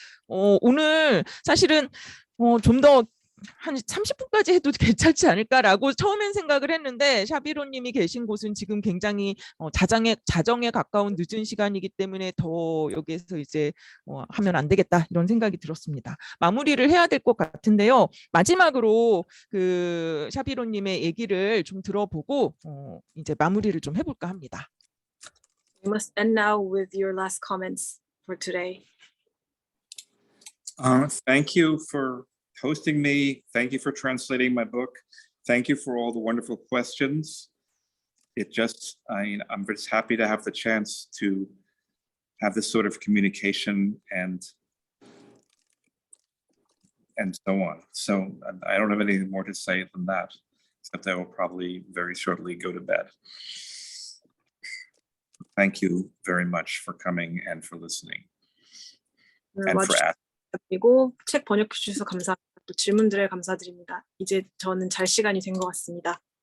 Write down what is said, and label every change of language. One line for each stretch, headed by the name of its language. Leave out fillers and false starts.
Korean: 오늘 사실은 좀 더 한 30분까지 해도 괜찮지 않을까라고 처음엔 생각을 했는데, 샤비로님이 계신 곳은 지금 굉장히 자정에 가까운 늦은 시간이기 때문에 더 여기에서 이제 하면 안 되겠다 이런 생각이 들었습니다. 마무리를 해야 될 것 같은데요. 마지막으로 샤비로님의 얘기를 좀 들어보고 이제 마무리를 좀 해볼까 합니다.
English: We must end now with your last comments for today. Thank you for hosting me. Thank you for translating my book. Thank you for all the wonderful questions. I'm just happy to have the chance to have this sort of communication and so on. So I don't have anything more to say than that, except I will probably very shortly go to bed. Thank you very much for coming and for listening and for asking.
Korean: 그리고 책 번역해 주셔서 감사합니다. 또 질문들에 감사드립니다. 이제 저는 잘 시간이 된 것 같습니다.